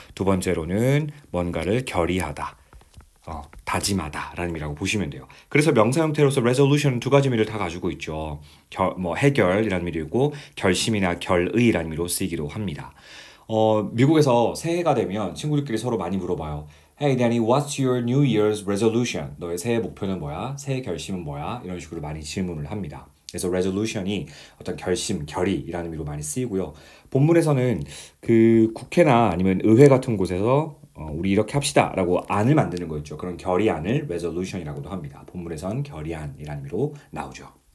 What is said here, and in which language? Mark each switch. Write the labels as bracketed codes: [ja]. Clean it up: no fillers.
[ko] 두 번째로는 뭔가를 결의하다, 다짐하다라는 의미라고 보시면 돼요. 그래서 명사 형태로서 resolution은 두 가지 의미를 다 가지고 있죠. 해결이라는 의미도 있고 결심이나 결의라는 의미로 쓰이기도 합니다. 미국에서 새해가 되면 친구들끼리 서로 많이 물어봐요. [en] Hey Danny, what's your New Year's resolution? [ko] 너의 새해 목표는 뭐야? 새해 결심은 뭐야? 이런 식으로 많이 질문을 합니다. 그래서 resolution이 어떤 결심, 결의라는 의미로 많이 쓰이고요. 본문에서는 그 국회나 아니면 의회 같은 곳에서 우리 이렇게 합시다 라고 안을 만드는 거 있죠. 그런 결의안을 resolution이라고도 합니다. 본문에선 결의안이라는 의미로 나오죠.